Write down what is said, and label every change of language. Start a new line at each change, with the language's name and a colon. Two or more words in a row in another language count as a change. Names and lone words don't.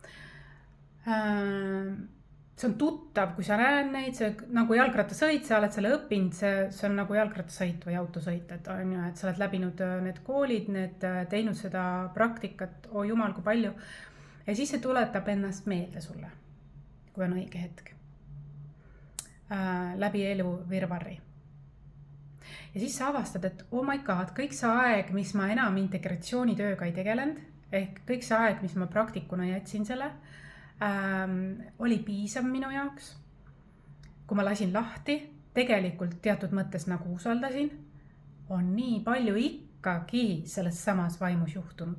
Estonian: See on tuttav, kui sa näed neid, see nagu jalgrattasõit, sa oled selle õppinud, see on nagu jalgrattasõit või autosõit, et sa oled läbinud need koolid, teinud seda praktikat, jumal kui palju. Ja siis see tuletab ennast meelde sulle, kui on õige hetk. Läbi elu virvarri. Ja siis sa avastad, et
English: oh my god,
Estonian: kõik see aeg, mis ma enam integratsioonitööga ei tegelenud, ehk kõik see aeg, mis ma praktikuna jätsin selle, oli piisav minu jaoks. Kui ma lasin lahti, tegelikult teatud mõttes nagu usaldasin, on nii palju ikkagi selles samas vaimus juhtunud.